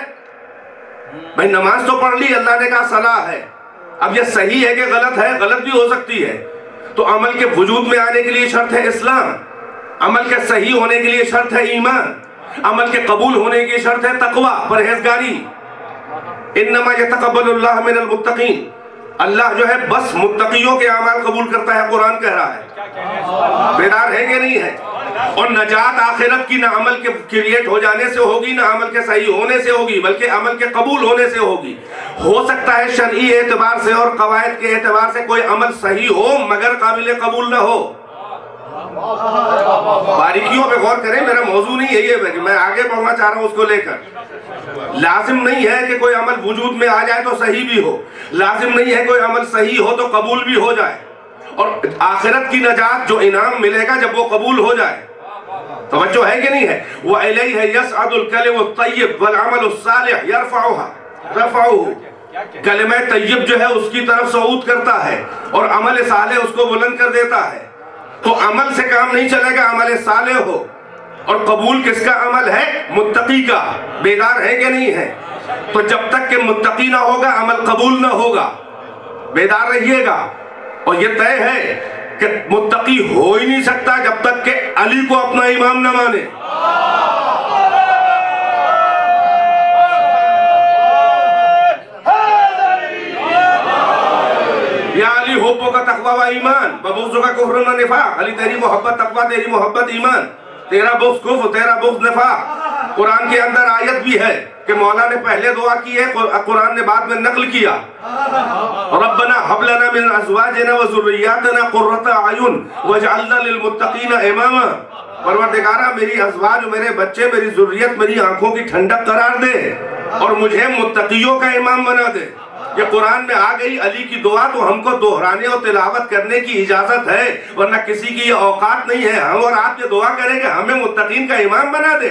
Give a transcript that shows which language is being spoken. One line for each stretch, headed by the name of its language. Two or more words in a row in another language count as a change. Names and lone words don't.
Hindi: भाई नमाज तो पढ़ ली, अल्लाह ने कहा सलाह है, अब यह सही है कि गलत है? गलत भी हो सकती है। तो अमल के वजूद में आने के लिए शर्त है इस्लाम, अमल के सही होने के लिए शर्त है ईमान, अमल के कबूल होने की शर्त है तकवा, परहेजगारी।
Arabic: إنما يتقبل الله من المتقين,
Hindi: अल्लाह जो है बस मुत्तकियों के अमाल कबूल करता है, कुरान कह रहा है। बेदार है कि नहीं है? और नजात आखिरत की ना अमल के क्रिएट हो जाने से होगी, ना अमल के सही होने से होगी, बल्कि अमल के कबूल होने से होगी। हो सकता है शरई एतबार से और कवायद के एतबार से कोई अमल सही हो मगर काबिल कबूल ना हो। बारीकियों पे गौर करें, मेरा मौजू नहीं यही है कि मैं आगे बढ़ना चाह रहा हूं उसको लेकर। लाजिम नहीं है कि कोई अमल वजूद में आ जाए तो सही भी हो, लाजिम नहीं है कोई अमल सही हो तो कबूल भी हो जाए, और आखिरत की नजात जो इनाम मिलेगा जब वो कबूल हो जाए। तवज्जो है कि नहीं है?
Arabic: वो إليه يصعد الكلم الطيب والعمل الصالح يرفعه.
Hindi: कलिमा तय्यब जो है उसकी तरफ सऊद करता है और अमल सालेह उसको बुलंद कर देता है। तो अमल से काम नहीं चलेगा, अमल सालेह हो। और कबूल किसका अमल है? मुत्तकी का। बेदार है कि नहीं है? तो जब तक कि मुत्तकी ना होगा अमल कबूल ना होगा। बेदार रहिएगा। और ये तय है कि मुत्तकी हो ही नहीं सकता जब तक कि अली को अपना इमाम न माने।
Arabic: يا علي حبك تقوى وإيمان وبغضك كفر ونفاق.
Hindi: अली तेरी मोहब्बत तक़वा, तेरी मोहब्बत ईमान, तेरा बुग़्ज़ कुफ़्र, तेरा बुग़्ज़ निफ़ाक़। कुरान के अंदर आयत भी है कि मौला ने पहले दुआ की है, कुरान ने बाद में नकल किया।
Arabic: ربنا هب لنا من أزواجنا وذرياتنا قرة أعين واجعلنا للمتقين إماما.
Hindi: परवरदिगारा मेरी अज़वाज, मेरे बच्चे, मेरी ज़ुर्रियत, मेरी आंखों की ठंडक करार दे और मुझे मुत्तक़ियों का इमाम बना दे। ये कुरान में आ गई अली की दुआ, तो हमको दोहराने और तिलावत करने की इजाजत है, वरना किसी की ये औकात नहीं है हम और आप ये दुआ करें कि हमें मुत्तकीन का इमाम बना दे।